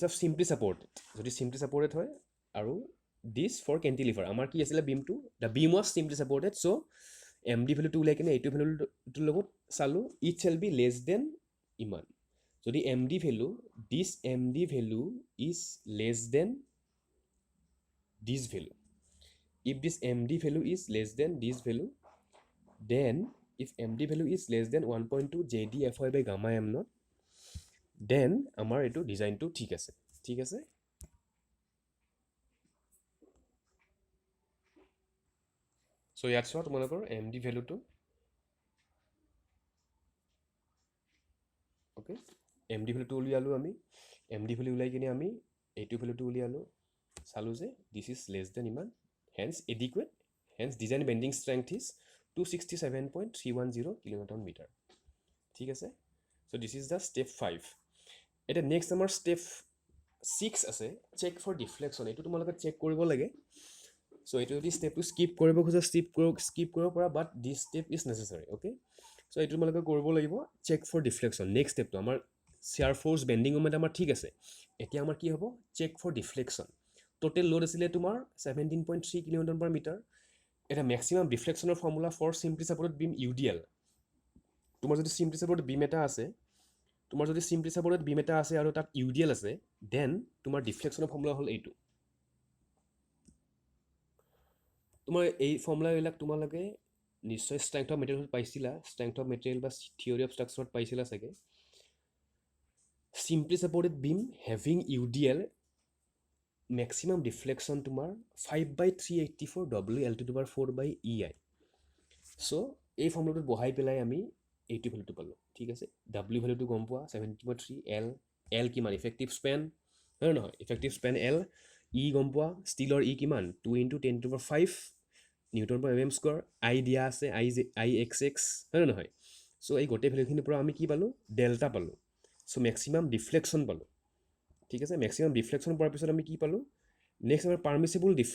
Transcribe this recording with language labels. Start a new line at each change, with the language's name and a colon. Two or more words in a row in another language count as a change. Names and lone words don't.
English: of simply supported যদি simply supported
Assamese: হয় আৰু
English: this for cantilever
Assamese: আমাৰ কি আছিলে বিমটো
English: the beam was simply supported
Assamese: চ' এম ডি ভেলুটো উলিয়াই কিনে এইটো ভেলুটোৰ লগত চালোঁ
English: it shall be less than
Assamese: ইমান যদি
English: M D value this M D value is less than this value if this md value is less than this value then if md value is less than 1.2 jdfy by gamma m naught then
Assamese: আমাৰ এইটো ডিজাইনটো ঠিক আছে চ' ইয়াত চোৱা তোমালোকৰ md ভেলুটো অ'কে md ভেলুটো উলিয়ালোঁ আমি md ভেলু উলিয়াই কিনে আমি এইটো ভেলুটো উলিয়ালোঁ চালোঁ যে
English: this is less than
Assamese: ইমান
English: hence adequate hence design bending strength is 267.310 kilonewton meter
Assamese: ঠিক আছে
English: so this is the step
Assamese: 5 এটা next আমাৰ step 6 আছে
English: check for deflection
Assamese: এইটো তোমালোকে চেক কৰিব লাগে so এইটো যদি ষ্টেপটো স্কিপ কৰিব খোজা স্কিপ কৰিব পৰা
English: but this step is necessary okay so
Assamese: এইটো তোমালোকে কৰিব লাগিব
English: check for deflection
Assamese: next stepটো আমাৰ
English: shear force bending moment
Assamese: আমাৰ ঠিক আছে এতিয়া আমাৰ কি হ'ব
English: check for deflection total load
Assamese: আছিলে তোমাৰ 17.3
English: kilonewton per metre
Assamese: এটা মেক্সিমাম ডিফ্লেকশ্যনৰ
English: formula for simply supported beam UDL
Assamese: তোমাৰ যদি
English: simply supported beam
Assamese: এটা আছে আৰু তাত ইউডিএল আছে দেন তোমাৰ ডিফ্লেকশ্যনৰ ফৰ্মুলা হ'ল এইটো তোমাৰ এই ফৰ্মুলাবিলাক তোমালোকে নিশ্চয়
English: strength of materialত
Assamese: পাইছিলা
English: strength of material
Assamese: বা
English: theory of structureত
Assamese: পাইছিলা চাগে
English: simply supported beam having UDL maximum deflection
Assamese: তোমাৰ 5/384 W L
English: to the power
Assamese: 4/EI so এই ফৰ্মুলাটো বহাই পেলাই আমি এইটো ভেলুটো পালোঁ ঠিক আছে ডাব্লিউ ভেলুটো গম পোৱা 70.3 এল কিমান
English: effective span
Assamese: হয় নহয়
English: effective span
Assamese: এল ই গম পোৱা ষ্টীলৰ ই কিমান 2 × 10⁵
English: newton per mm square
Assamese: আই দিয়া আছে আই এক্স হয় নহয় চ' এই গোটেই ভেলুখিনিৰ পৰা আমি কি পালোঁ ডেল্টা পালোঁ চ'
English: maximum deflection
Assamese: পালোঁ ঠিক আছে
English: maximum deflection
Assamese: পোৱাৰ পিছত আমি কি পালোঁ নেক্সট আমাৰ পাৰ্মিচিবল